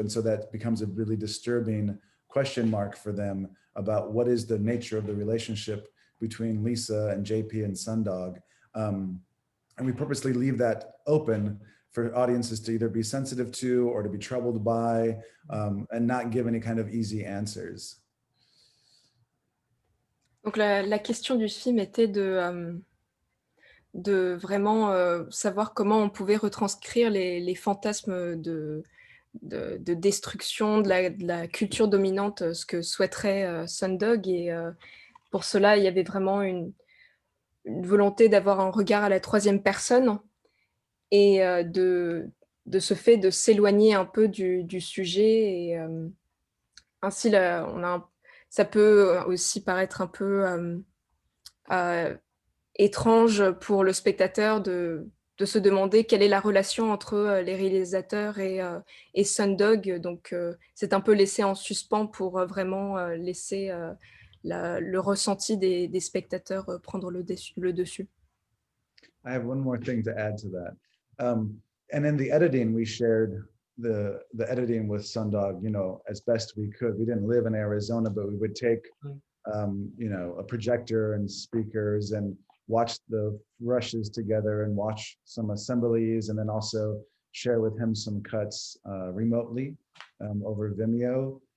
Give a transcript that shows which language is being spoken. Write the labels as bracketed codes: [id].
[en] And so that becomes a really disturbing question mark for them about what is the nature of the relationship between Lisa and JP and Sundog. And we purposely leave that open for audiences to either be sensitive to or to be troubled by, and not give any kind of easy answers. [fr] Donc la question du film était de vraiment savoir comment on pouvait retranscrire les fantasmes de destruction de la culture dominante, ce que souhaiterait Sundog. Et pour cela, il y avait vraiment une volonté d'avoir un regard à la troisième personne et de ce fait de s'éloigner un peu du sujet. Et ainsi, ça peut aussi paraître un peu étrange pour le spectateur de se demander quelle est la relation entre les réalisateurs et Sundog. Donc, c'est un peu laissé en suspens pour vraiment laisser le ressenti des spectateurs prendre le dessus. [en] I have one more thing to add to that. And in the editing, we shared the editing with Sundog, you know, as best we could. We didn't live in Arizona, but we would take, you know, a projector and speakers and watch the rushes together and watch some assemblies, and then also share with him some cuts remotely over Vimeo.